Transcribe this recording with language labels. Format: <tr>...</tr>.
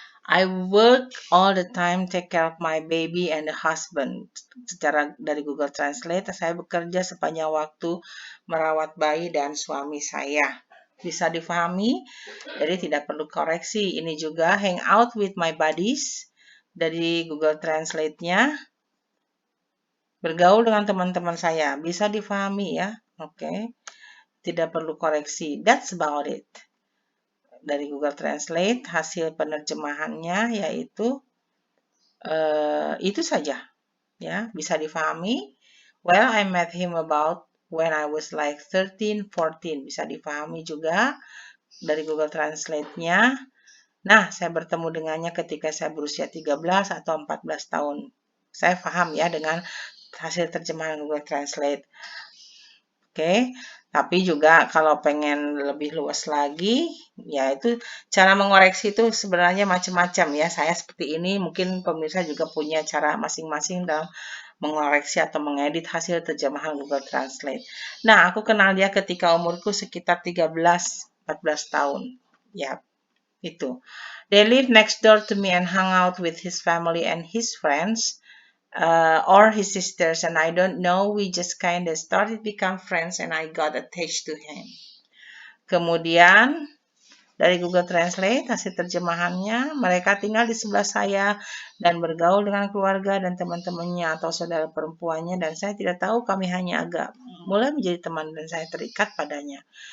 <en>I work all the time, take care of my baby and the husband.</en> <id>Secara dari Google Translate, saya bekerja sepanjang waktu merawat bayi dan suami saya. Bisa difahami, jadi tidak perlu koreksi. Ini juga</id> <en>hang out with my buddies</en> <id>dari Google Translate-nya. Bergaul dengan teman-teman saya. Bisa difahami ya. Oke. Tidak perlu koreksi.</id> <en>That's about it.</en> <id>Dari Google Translate, hasil penerjemahannya yaitu itu saja ya, bisa difahami.</id> <en>Well, I met him about when I was like 13, 14.</en> <id>Bisa difahami juga dari Google Translate-nya. Nah, saya bertemu dengannya ketika saya berusia 13 atau 14 tahun. Saya paham ya dengan hasil terjemahan Google Translate. Oke, tapi juga kalau pengen lebih luas lagi, ya itu cara mengoreksi itu sebenarnya macam-macam ya. Saya seperti ini, mungkin pemirsa juga punya cara masing-masing dalam mengoreksi atau mengedit hasil terjemahan Google Translate. Nah, aku kenal dia ketika umurku sekitar 13-14 tahun. Ya, itu.</id> <en>They live next door to me and hung out with his family and his friends. Or his sisters, and I don't know, we just kind of started become friends and I got attached to him.</en> <id>Kemudian dari Google Translate hasil terjemahannya, mereka tinggal di sebelah saya dan bergaul dengan keluarga dan teman-temannya atau saudara perempuannya, dan saya tidak tahu, kami hanya agak mulai menjadi teman dan saya terikat padanya.</id>